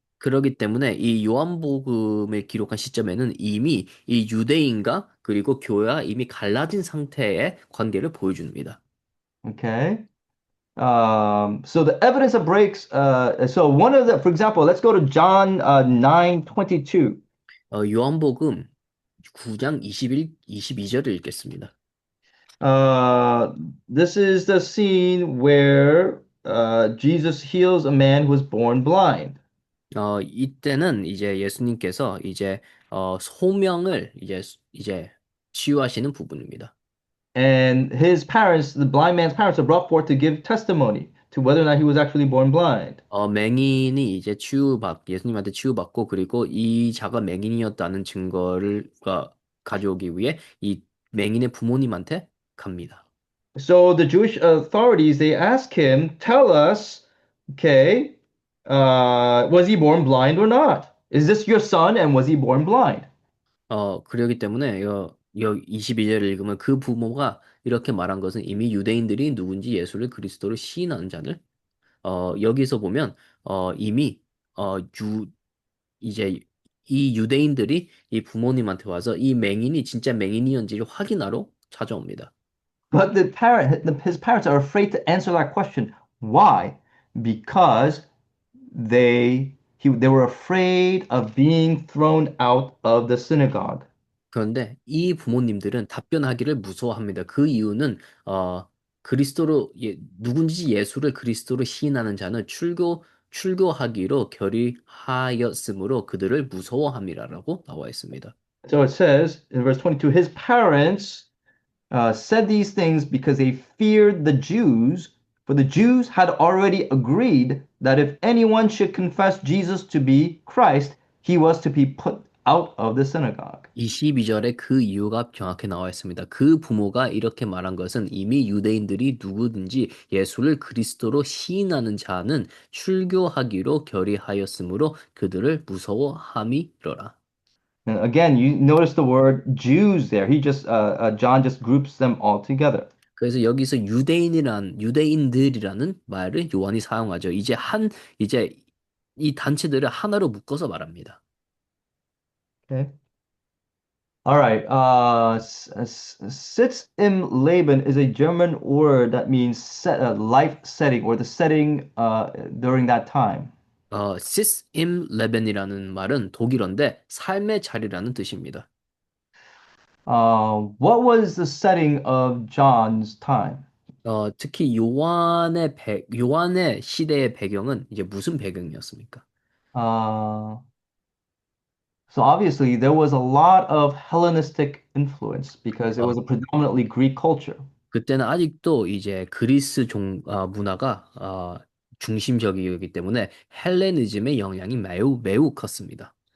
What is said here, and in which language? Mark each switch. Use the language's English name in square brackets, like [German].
[Korean] 그러기 때문에 이 요한복음을 기록한 시점에는 이미 이 유대인과 그리고 교회와 이미 갈라진 상태의 관계를 보여줍니다. [English] Okay. So the evidence of breaks. So one of the, for example, let's go to John 9:22. [Korean] 요한복음 9장 22절을 읽겠습니다. [English] Uh, this is the scene where Jesus heals a man who was born blind. [Korean] 이때는 이제 예수님께서 이제 소명을 이제 치유하시는 부분입니다. [English] And his parents, the blind man's parents, are brought forth to give testimony to whether or not he was actually born blind. [Korean] 맹인이 이제 예수님한테 치유받고 그리고 이 자가 맹인이었다는 증거를 가져오기 위해 이 맹인의 부모님한테 갑니다. [English] So the Jewish authorities, they ask him, tell us, okay, was he born blind or not? Is this your son and was he born blind? [Korean] 그러기 때문에 22절을 읽으면 그 부모가 이렇게 말한 것은 이미 유대인들이 누군지 예수를 그리스도로 시인하는 자를 여기서 보면 이미 이제 이 유대인들이 이 부모님한테 와서 이 맹인이 진짜 맹인이었는지를 확인하러 찾아옵니다. [English] But his parents are afraid to answer that question. Why? Because they were afraid of being thrown out of the synagogue. [Korean] 그런데 이 부모님들은 답변하기를 무서워합니다. 그 이유는 그리스도로 누군지 예수를 그리스도로 시인하는 자는 출교하기로 결의하였으므로 그들을 무서워함이라라고 나와 있습니다. [English] So it says in verse 22, his parents said these things because they feared the Jews, for the Jews had already agreed that if anyone should confess Jesus to be Christ, he was to be put out of the synagogue. [Korean] 22절에 그 이유가 정확히 나와 있습니다. 그 부모가 이렇게 말한 것은 이미 유대인들이 누구든지 예수를 그리스도로 시인하는 자는 출교하기로 결의하였으므로 그들을 무서워함이로라. [English] And again, you notice the word Jews there. John just groups them all together. [Korean] 그래서 여기서 유대인들이라는 말을 요한이 사용하죠. 이제 이 단체들을 하나로 묶어서 말합니다. [English] Okay. All right. Sitz im Leben is a German word that means life setting or the setting during that time. [Korean] 시스 임 레벤이라는 말은 독일어인데 삶의 자리라는 뜻입니다. [English] What was the setting of John's time? [Korean] 특히 요한의 시대의 배경은 이제 무슨 배경이었습니까? [English] Uh, so obviously there was a lot of Hellenistic influence because it 어, was a predominantly Greek culture. [Korean] 그때는 아직도 이제 그리스 문화가 중심적이기 때문에 헬레니즘의 영향이 매우 컸습니다.